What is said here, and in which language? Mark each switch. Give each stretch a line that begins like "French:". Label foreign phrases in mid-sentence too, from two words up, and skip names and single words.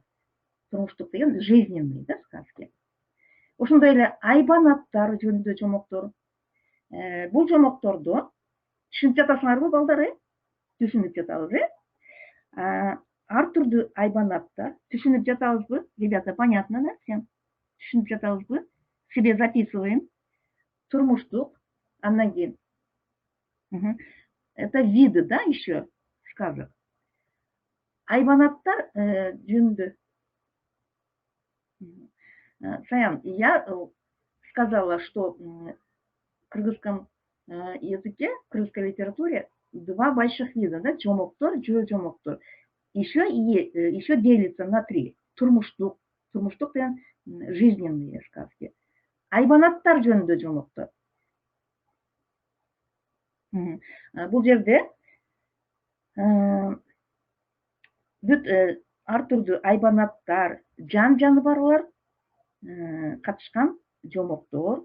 Kyrgyz: Турмуштук деген
Russian: жизненный, да, сказки.
Kyrgyz: Ошондой эле айбан аттар жөнүндө жомоктор. Бул жомокторду түшүнүп жатасыңарбы, балдар? Түшүнүп жатабыз, ар түрдүү айбан аттар. Түшүнүп жатабызбы?
Russian: Ребята, понятно, да, всем?
Kyrgyz: Түшүнүп жатабызбы?
Russian: Себе записываем.
Kyrgyz: Турмуштук, андан кийин.
Russian: Это виды, да, еще сказок.
Kyrgyz: Айбан аттар жөнүндө.
Russian: Саян, я сказала, что в кыргызском языке, в кыргызской литературе два больших вида,
Kyrgyz: да, жомоктор, жөө-жомоктор.
Russian: Еще делится на три.
Kyrgyz: Турмуштук. Турмуштук деген
Russian: жизненные сказки.
Kyrgyz: Айбан аттар жөнүндө жомоктор. Бул жерде бүт ар түрдүү айбан аттар, жан жаныбарлар катышкан жомоктор.